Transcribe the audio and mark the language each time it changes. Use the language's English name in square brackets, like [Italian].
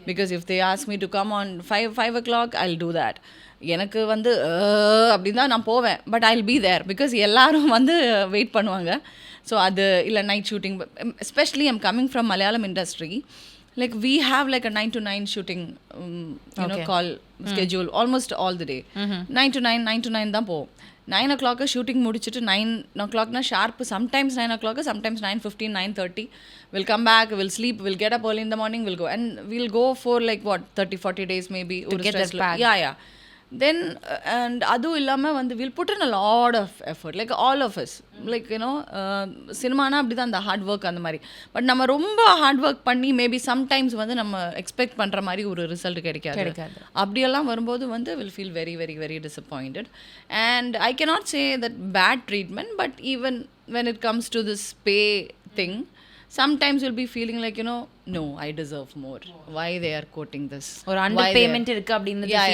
[English] Because if they ask me to come on 5 o'clock, I'll do that. [Tamil] எனக்கு வந்து அப்படி தான் நான் போவேன், [English] but I will be there because [Tamil] எல்லாரும் வந்து வெயிட் பண்ணுவாங்க. [English] So அது இல்லை night shooting, especially I'm coming from Malayalam industry. Like we have like a 9 to 9 shooting call schedule almost all the day. 9 to 9 [Tamil] தான் போவோம். [English] 9 o'clock shooting முடிச்சுட்டு 9 o'clock sharp, sometimes 9 o'clock, sometimes 9:15, 9:30 we'll come back, we'll sleep, we'll get up early in the morning, we'll go and we'll go for like what 30-40 days maybe to get that back. yeah then and அதுவும் இல்லாமல் வந்து we'll put in a lot of effort, like all of us, like you know [Tamil] சினிமானா அப்படி தான், [English] அந்த hard work அந்த மாதிரி. [Tamil] But நம்ம ரொம்ப ஹார்ட் ஒர்க் பண்ணி மேபி சம்டைம்ஸ் வந்து நம்ம எக்ஸ்பெக்ட் பண்ணுற மாதிரி ஒரு ரிசல்ட் கிடைக்காது. அப்படியெல்லாம் வரும்போது வந்து [English] Will feel very very very disappointed. And I cannot say that bad treatment, but even when it comes to this pay thing, sometimes you'll be feeling like, you know, no, I deserve more. Why they are quoting this? [Tamil] Or under payment irukku அப்படினு feel.